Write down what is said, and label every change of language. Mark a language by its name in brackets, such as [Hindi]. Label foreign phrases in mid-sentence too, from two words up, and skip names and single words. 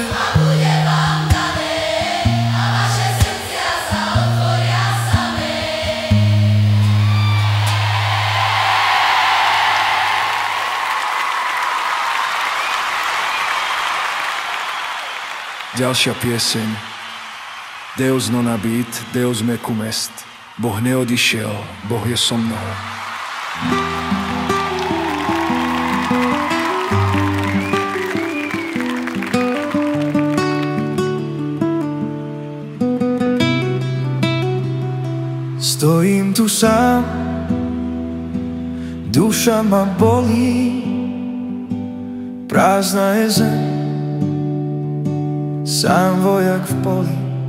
[Slovak] A bude vám dané a vaše srdcia sa otvoria samé. Ďalšia pieseň. [Latin] Deus non habit, Deus mecum est. [Slovak] Boh neodišiel, Boh je so mnou. stojím tu sám, duša ma bolí, prázdna je zem, sám vojak v poli.